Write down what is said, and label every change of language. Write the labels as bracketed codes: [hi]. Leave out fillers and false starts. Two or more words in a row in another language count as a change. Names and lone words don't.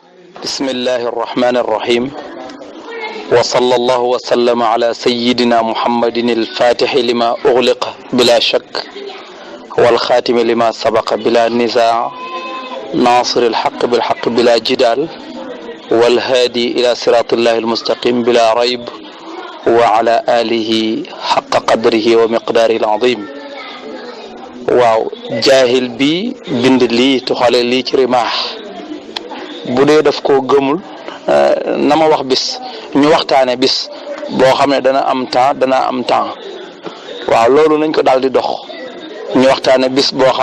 [ar] بسم الله الرحمن الرحيم وصلى الله وسلم على سيدنا محمد الفاتح لما أغلق بلا شك والخاتم لما سبق بلا نزاع ناصر الحق بالحق بلا جدال والهادي إلى صراط الله المستقيم بلا ريب وعلى آله حق قدره ومقداره العظيم [wo] waaw jaahil bi bind lii tuxale lii ci rimaax bu dee daf koo gëmul na ma wax bis ñu waxtaane bis boo xam ne dana am temps waaw loolu nañ ko daal di dox ñu waxtaane bis boo xam